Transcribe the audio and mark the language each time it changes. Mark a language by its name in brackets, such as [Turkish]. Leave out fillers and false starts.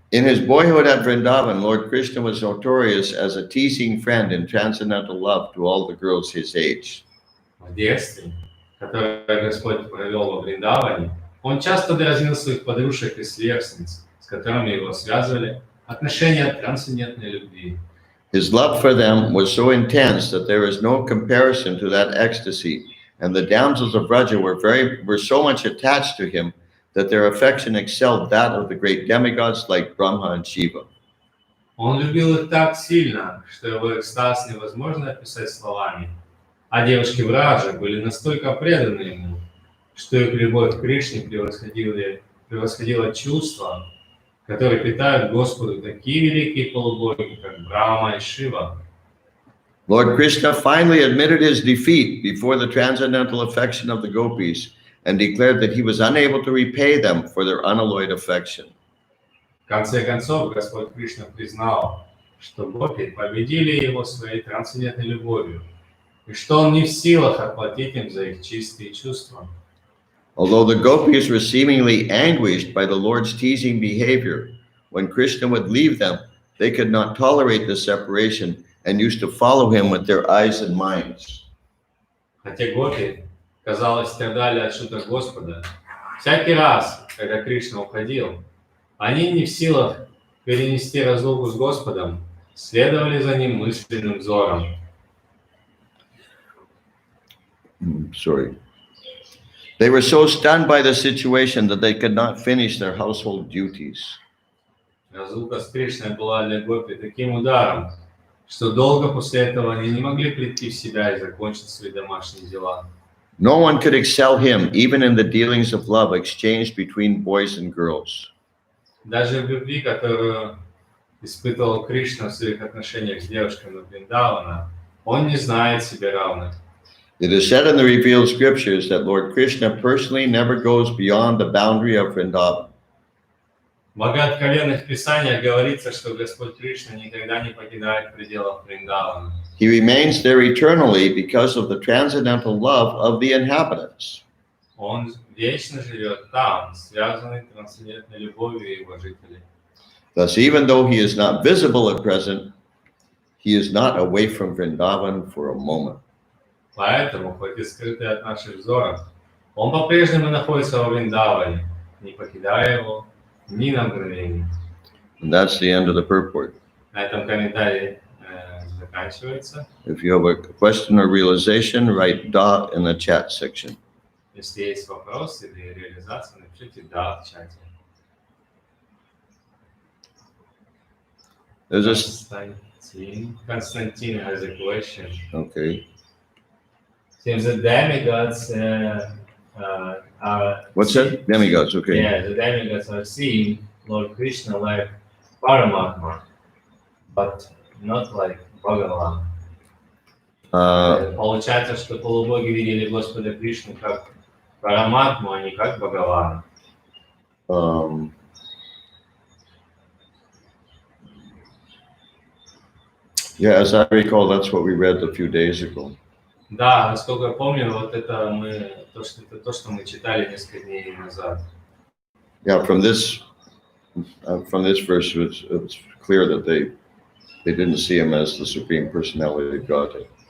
[English] In his boyhood at Vrindavan, Lord Krishna was notorious as a teasing friend in transcendental love to all the girls his age. [Russian] В детстве, которое Господь провел во Вриндаване, он часто дразнил своих подружек и сверстниц, с которыми его связывали отношения трансцендентной любви. [English] His love for them was so intense that there is no comparison to that ecstasy, and the damsels of Vraja were so much attached to him that their affection excelled that of the great demigods like Brahma and Shiva. [Russian] Он любил их так сильно, что его экстаз невозможно описать словами. А девушки Враджа были настолько преданы ему, что их любовь к Кришне превосходила чувства, которые питают Господу такие великие полубоги, как Брахма и Шива. [English] Lord Krishna finally admitted his defeat before the transcendental affection of the gopis and declared that he was unable to repay them for their unalloyed affection. [Russian] В конце концов, Господь Кришна признал, что гопи победили его своей трансцендентной любовью, и что он не в силах отплатить им за их чистые чувства. [English] Although the gopis were seemingly anguished by the Lord's teasing behavior, when Krishna would leave them, they could not tolerate the separation and used to follow him with their eyes and minds. [Russian] Хотя гопи, казалось, страдали от шуток Господа, всякий раз, когда Кришна уходил, они не в силах перенести разлуку с Господом, следовали за ним мысленным взором. [English] Sorry. They were so stunned by the situation that they could not finish their household duties. [Russian] Разлука с Кришной была для гопи таким ударом, что долго после этого они не могли прийти в себя и закончить свои домашние дела. [English] No one could excel him, even in the dealings of love exchanged between boys and girls. [Russian] Даже в любви, которую испытывал Кришна в своих отношениях с девушками Вриндавана, он не знает себе равных. [English] It is said in the revealed scriptures that Lord Krishna personally never goes beyond the boundary of Vrindavan. [Russian] В богооткровенных писаниях говорится, что Господь Кришна никогда не покидает пределов Вриндавана. [English] He remains there eternally because of the transcendental love of the inhabitants. [Russian] Он вечно живет там, связанный трансцендентной любовью его жителей. [English] Thus, even though he is not visible at present, he is not away from Vrindavan for a moment. [Russian] Поэтому, хоть и скрытый от наших взоров, он по-прежнему находится во Вриндаване, не покидая его ни на мгновение. [English] And that's the end of the purport. [Russian] На этом комментарий заканчивается. [English] If you have a question or realization, write "da" in the chat section. [Russian] Если есть вопрос или реализация, напишите «да» в чате. [English] There's a Константин has a question. okay. Seems the demigods are... What's that? Demigods. Okay. Yeah, the demigods are seeing Lord Krishna like Paramatma, but not like Bhagavan. [Russian] Получается, что полубоги видели Господа Кришну как Параматму, а не как Бхагавана. [English] Yeah, as I recall, that's what we read a few days ago. [Russian] Да, насколько я помню, вот это то, что мы читали несколько дней назад. [English] Yeah, from this verse, it's clear that they didn't see him as the supreme personality of Godhead.